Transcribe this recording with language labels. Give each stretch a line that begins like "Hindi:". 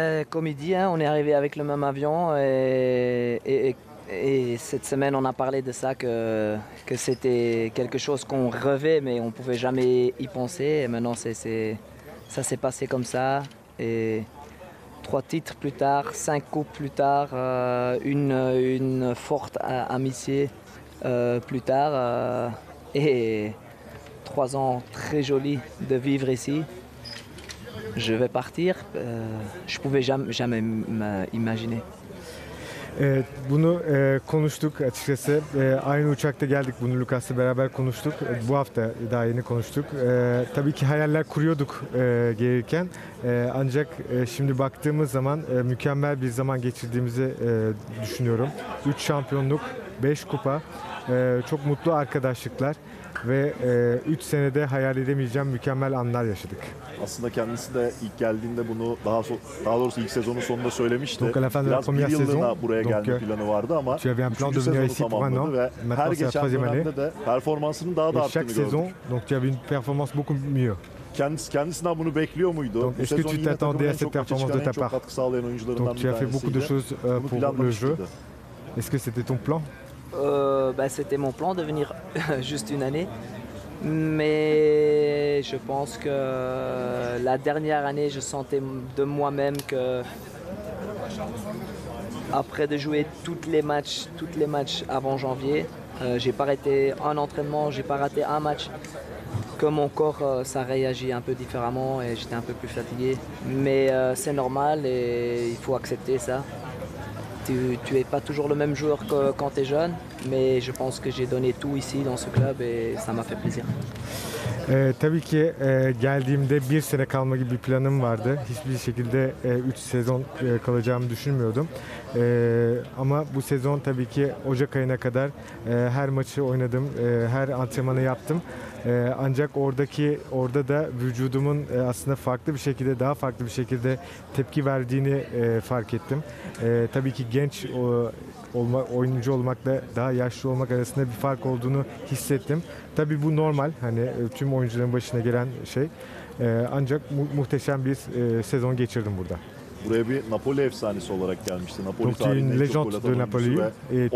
French: Comme il dit, hein, on est arrivé avec le même avion et cette semaine on a parlé de ça que c'était quelque chose qu'on rêvait mais on ne pouvait jamais y penser et maintenant ça s'est passé comme ça et 3 titres plus tard, 5 coupes plus tard, une forte amitié plus tard et 3 ans très jolis de vivre ici. Je vais partir, je pouvais jamais imaginer.
Turkish: Evet, bunu konuştuk açıkçası. Aynı uçakta geldik, bunu Lucas'la beraber konuştuk. Bu hafta daha yeni konuştuk. Tabii ki hayaller kuruyorduk gelirken. Ancak şimdi baktığımız zaman mükemmel bir zaman geçirdiğimizi düşünüyorum. 3 şampiyonluk, 5 kupa, çok mutlu arkadaşlıklar ve 3 senede hayal edemeyeceğim mükemmel anlar yaşadık. Aslında kendisi de ilk geldiğinde bunu daha doğrusu ilk sezonun sonunda söylemişti. Biraz bir yıllığına buraya gelme planı vardı ama 3. sezonu tamamladı ve her geçen dönemde de performansının daha da arttığını gördük.
French: Donc il y avait une performance beaucoup mieux.
Turkish: Kendisinden bunu bekliyor muydu?
French: Est-ce que tu t'attendais à cette performance de ta part? Donc tu as fait beaucoup de choses pour le jeu. Est-ce que c'était ton plan? C'était mon plan de venir juste une année. Mais je pense que la dernière année, je sentais de moi-même que après de jouer tous les matchs avant janvier, j'ai pas raté un entraînement, j'ai pas raté un match. Que mon corps, ça réagit un peu différemment et j'étais un peu plus fatigué. Mais c'est normal et il faut accepter ça. Tu es pas toujours le même joueur que quand tu es jeune, mais je pense que j'ai donné tout ici dans ce club et ça m'a fait plaisir.
Turkish: Tabii ki geldiğimde bir sene kalma gibi bir planım vardı. Hiçbir şekilde 3 sezon kalacağımı düşünmüyordum. Ama bu sezon tabii ki Ocak ayına kadar her maçı oynadım, her antrenmanı yaptım. Ancak orada da vücudumun aslında daha farklı bir şekilde tepki verdiğini fark ettim. Tabii ki genç oyuncu olmakla daha yaşlı olmak arasında bir fark olduğunu hissettim. Tabii bu normal, hani tüm oyuncuların başına gelen şey. Ancak muhteşem bir sezon geçirdim burada. Buraya bir Napoli efsanesi olarak gelmişti. Napoli
French: Donc, une légende de Napoli et tu